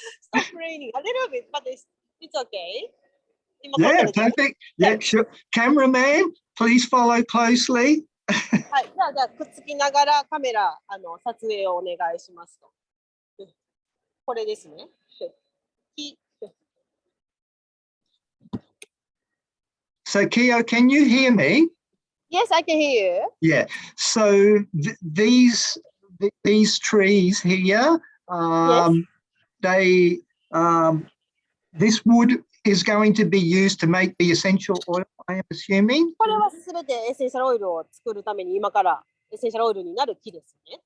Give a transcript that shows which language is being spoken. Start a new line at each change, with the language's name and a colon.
English: Stop raining a little bit, but it's okay. Yeah, perfect. Yeah, sure. Cameraman, please follow closely.
Japanese: はい、じゃあくっつきながらカメラ撮影をお願いしますと。これですね。
English: So Kiyo, can you hear me? Yes, I can hear you. Yeah. So these trees here, they this wood is going to be used to make the essential oil, I am assuming.
Japanese: これはすべてエッセンシャルオイルを作るために今からエッセンシャルオイルになる木ですね。